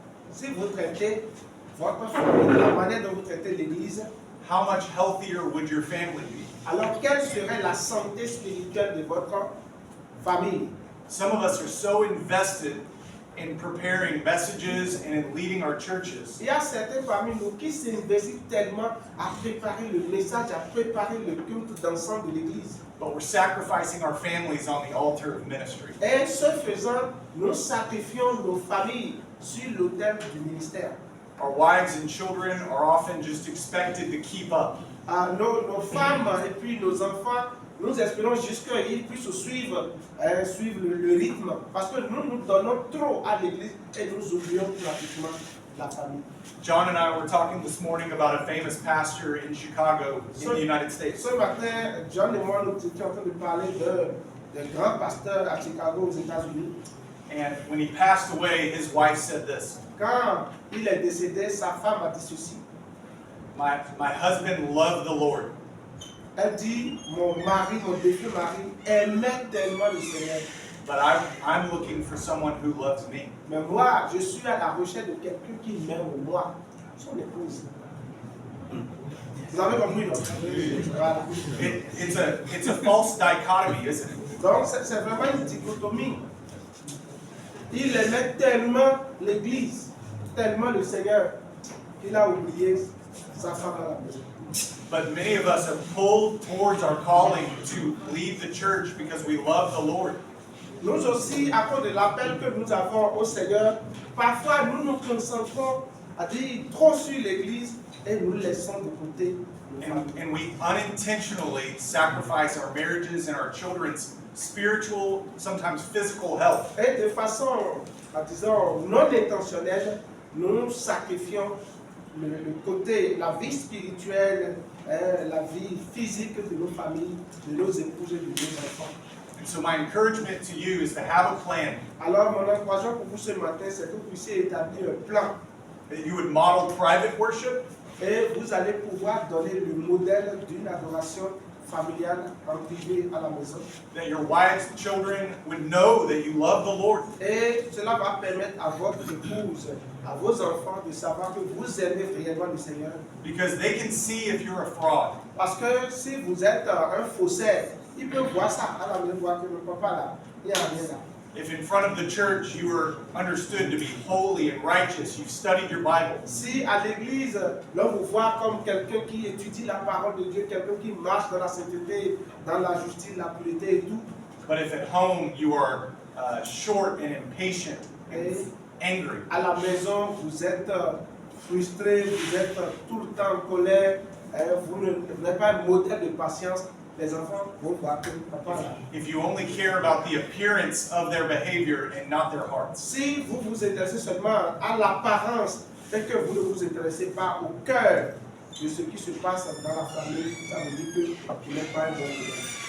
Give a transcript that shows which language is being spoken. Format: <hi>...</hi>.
<fr>si vous traitez votre famille de la manière dont vous traitez l'Église,</fr> <en>how much healthier would your family be?</en> <fr>alors quelle serait la santé spirituelle de votre famille?</fr> <en>Some of us are so invested in preparing messages and in leading our churches</en> <fr>Il y a certaines parmi nous qui s'investissent tellement à préparer le message, à préparer le culte d'ensemble de l'Église.</fr> <en>but we're sacrificing our families on the altar of ministry.</en> <fr>Et ce faisant, nous sacrifions nos familles sur l'autel du ministère.</fr> <en>Our wives and children are often just expected to keep up.</en> <fr>Nos femmes et puis nos enfants, nous espérons juste qu'ils puissent suivre le rythme. Parce que nous donnons trop à l'Église et nous oublions pratiquement la famille.</fr> <en>John and I were talking this morning about a famous pastor in Chicago in the United States.</en> <fr>Ce matin, John et moi, nous étions en train de parler d'un grand pasteur à Chicago, aux États-Unis.</fr> <en>And when he passed away, his wife said this:</en> <fr>Quand il est décédé, sa femme a dit ceci.</fr> <en>My husband loved the Lord,</en> <fr>Elle dit, mon défunt mari, aimait tellement le Seigneur.</fr> <en>but I'm looking for someone who loves me.</en> <fr>Mais moi, je suis à la recherche de quelqu'un qui m'aime moi, son épouse. Vous avez compris, non? Voilà.</fr> <en>It's a false dichotomy, isn't it?</en> <fr>Donc, c'est vraiment une dichotomie. Il aimait tellement l'Église, tellement le Seigneur, qu'il a oublié sa femme à la maison.</fr> <en>But many of us are pulled towards our calling to lead the church because we love the Lord.</en> <fr>Nous aussi, à cause de l'appel que nous avons au Seigneur, parfois nous nous concentrons à dire trop sur l'Église et nous laissons de côté nos familles.</fr> <en>And we unintentionally sacrifice our marriages and our children's spiritual, sometimes physical health.</en> <fr>Et de façon, disons, non intentionnelle, nous sacrifions le côté, la vie spirituelle, la vie physique de nos familles, de nos épouses et de nos enfants.</fr> <en>And so my encouragement to you is to have a plan,</en> <fr>Alors, mon encouragement pour vous ce matin, c'est que vous puissiez établir un plan</fr> <en>that you would model private worship,</en> <fr>et vous allez pouvoir donner le modèle d'une adoration familiale en privé à la maison.</fr> <en>that your wives and children would know that you love the Lord.</en> <fr>Et cela va permettre à votre épouse, à vos enfants de savoir que vous aimez réellement le Seigneur.</fr> <en>Because they can see if you're a fraud.</en> <fr>Parce que si vous êtes un faussaire, ils peuvent voir ça à la maison, voir que le papa là, il n'y a rien là.</fr> <en>If in front of the church you are understood to be holy and righteous, you've studied your Bible,</en> <fr>Si à l'église, l'on vous voit comme quelqu'un qui étudie la parole de Dieu, quelqu'un qui marche dans la sainteté, dans la justice, la pureté et tout,</fr> <en>but if at home you are short and impatient and angry,</en> <fr>à la maison, vous êtes frustré, vous êtes tout le temps en colère, vous n'êtes pas un modèle de patience, les enfants vont voir que papa là.</fr> <en>if you only care about the appearance of their behavior and not their hearts,</en> <fr>Si vous vous intéressez seulement à l'apparence et que vous ne vous intéressez pas au cœur de ce qui se passe dans la famille, ça veut dire que vous n'êtes pas un bon modèle.</fr>